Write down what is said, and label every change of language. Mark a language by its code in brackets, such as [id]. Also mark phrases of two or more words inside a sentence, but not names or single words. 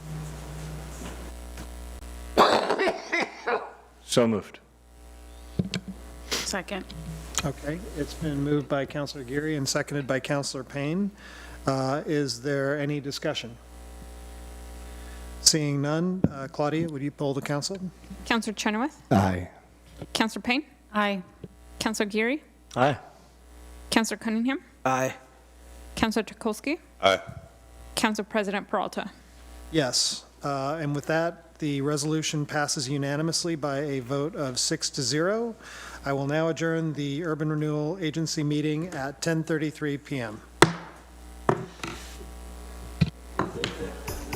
[en] So moved. Second. Okay, it's been moved by Councilor Geary and seconded by Councilor Payne. Is there any discussion? Seeing none, Claudia, would you poll the council? Councilor Chenoweth? Aye. Councilor Payne? Aye. Councilor Geary? Aye. Councilor Cunningham? Aye. Councilor Tukolski? Aye. Council President Peralta? Yes, and with that, The resolution passes unanimously by a vote of 6-0. I will now adjourn the Urban Renewal Agency meeting at 10:33 p.m.